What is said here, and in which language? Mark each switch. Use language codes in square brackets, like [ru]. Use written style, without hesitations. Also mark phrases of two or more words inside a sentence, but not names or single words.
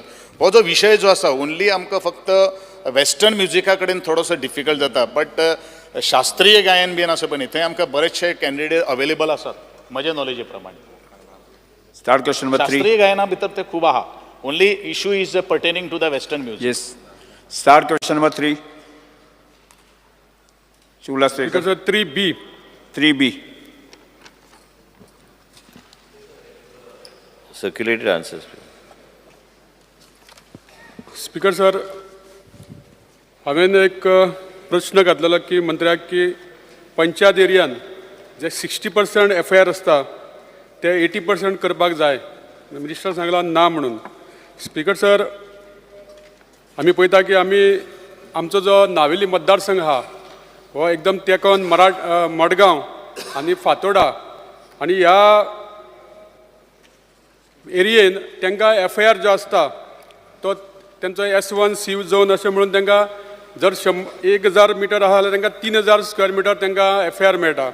[kok] हो जो विशय जो आसा ओन्ली आमकां फक्त वेस्टर्न म्युजिका कडेन थोडोसो डिफिकल्ट जाता, बट शास्त्रीय गायन बीन आसा पळय थंय आमकां बरेचशे कॅन्डिडेट अवेलेबल आसात म्हज्या नॉलेजी प्रमाणे. [en] Start question number 3. [kok] शास्त्रीय गायना भितर ते खूब आहा. [en] Only issue is pertaining to the western music. Yes. Start question number 3. Ulhas Speaker sir, 3B. 3B. Circulated answers. [kok] स्पीकर सर, हांवें एक प्रश्न घातलेलो की मंत्र्याक की पंचायत एरियान जे 60% FIR आसता ते 80% करपाक जाय. मिनिस्टर सांगला ना म्हणून. स्पीकर सर, आमी पळयता की आमचो जो नावेली मतदारसंघ आहा हो एकदम तेकोन मडगांव आनी फातोडा आनी ह्या एरियेन तांकां FIR जो आसता तो तेंचो S1 C झोन अशें म्हणून तांकां जर 1000 मिटर आहा जाल्यार तांकां 3000 [en] square metre [kok] तांकां FIR मेळटा.